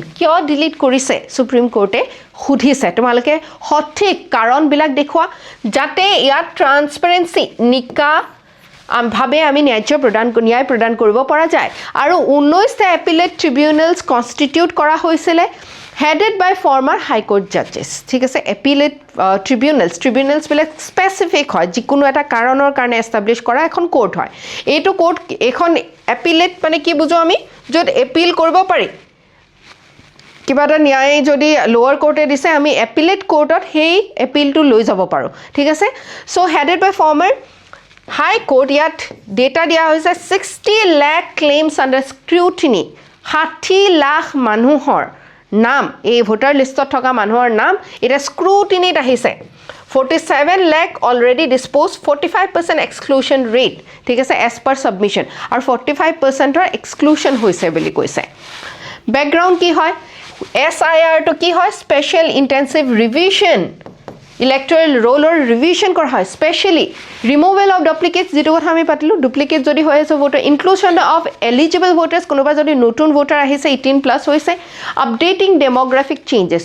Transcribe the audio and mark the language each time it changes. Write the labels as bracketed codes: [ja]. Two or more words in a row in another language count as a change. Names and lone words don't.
[as] কিয় ডিলিট কৰিছে সুপ্ৰিম কোৰ্টে সুধিছে তোমালোকে সঠিক কাৰণবিলাক দেখুৱা যাতে ইয়াত ট্ৰান্সপাৰেন্সি নিকা ভাবে আমি ন্যায় প্ৰদান কৰিব পৰা যায় আৰু 19টা [en] appellate tribunals constitute [as] কৰা হৈছিল [en] headed by former high court judges [as] ঠিক আছে [en] appellate tribunals [as] বিলাক স্পেসিফিক হয় যিকোনো এটা কাৰণৰ কাৰণে এস্টাবলিশ কৰা এখন কোৰ্ট হয় এইটো কোৰ্ট এখন এপিলেট মানে কি বুজো আমি যত এপিল কৰিব পাৰি কিবা এটা ন্যায় যদি লোৱাৰ কোৰ্টে দিছে আমি এপিলেট কোৰ্টত সেই এপিলটো লৈ যাব পাৰো ঠিক আছে সো [en] headed by former high court [as] ইয়াত ডেটা দিয়া হৈছে [en] 60 lakh claims under scrutiny [as] 60 লাখ মানুহৰ নাম এই ভোটাৰ লিষ্টত থকা মানুহৰ নাম এটা স্ক্ৰুটিনিত আহিছে [en] 47 lakh already disposed 45% exclusion rate [as] ঠিক আছে [en] as per submission [as] আৰু 45% exclusion হৈছে বুলি কৈছে বেকগ্ৰাউণ্ড কি হয় SIR টো কি হয় [en] special intensive revision electoral roll revision [as] কৰা হয় [en] specially removal of duplicates [as] যেটো কথা আমি পাতিলো ডুপ্লিকেট যদি হৈ আছে [en] voter inclusion of eligible voters [as] কোনোবা যদি নতুন ভোটাৰ আহিছে 18+ হৈছে [en] updating demographic changes